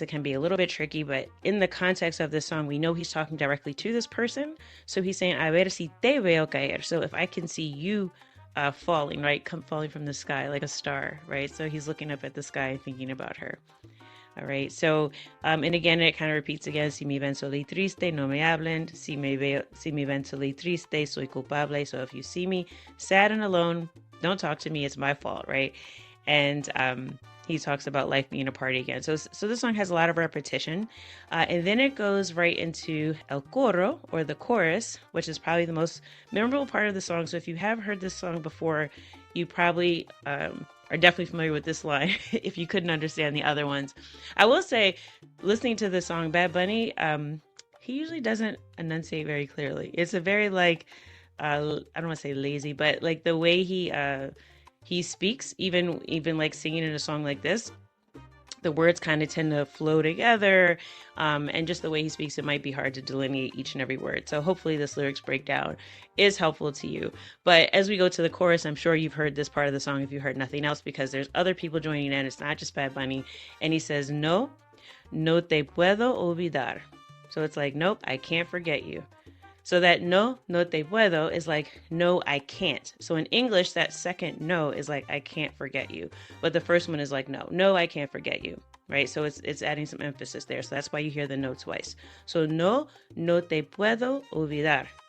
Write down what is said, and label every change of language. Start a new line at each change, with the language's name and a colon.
English: It can be a little bit tricky, but in the context of this song, we know he's talking directly to this person. So he's saying,
Spanish: a ver si te veo caer.
English: So if I can see you falling, right? Falling from the sky like a star, right? So he's looking up at the sky and thinking about her. All right. So, and again, it kind of repeats again.
Spanish: Si me ven sola y triste, no me hablen. Si me ven sola y triste, soy culpable.
English: So if you see me sad and alone, don't talk to me. It's my fault, right? And he talks about life being a party again. So this song has a lot of repetition. And then it goes right into el coro, or the chorus, which is probably the most memorable part of the song. So if you have heard this song before, you probably are definitely familiar with this line if you couldn't understand the other ones. I will say, listening to this song, Bad Bunny, he usually doesn't enunciate very clearly. It's a very like, I don't want to say lazy, but like the way he speaks, even like singing in a song like this, the words kind of tend to flow together, and just the way he speaks, it might be hard to delineate each and every word. So hopefully this lyrics breakdown is helpful to you. But as we go to the chorus, I'm sure you've heard this part of the song if you heard nothing else, because there's other people joining in. It's not just Bad Bunny. And he says,
Spanish: no te puedo olvidar.
English: So it's like, nope, I can't forget you. So that
Spanish: no te puedo
English: is like, no, I can't. So in English, that second no is like, I can't forget you. But the first one is like, no, I can't forget you, right? So it's adding some emphasis there.
Spanish: So that's why you hear the no twice. So no te puedo olvidar.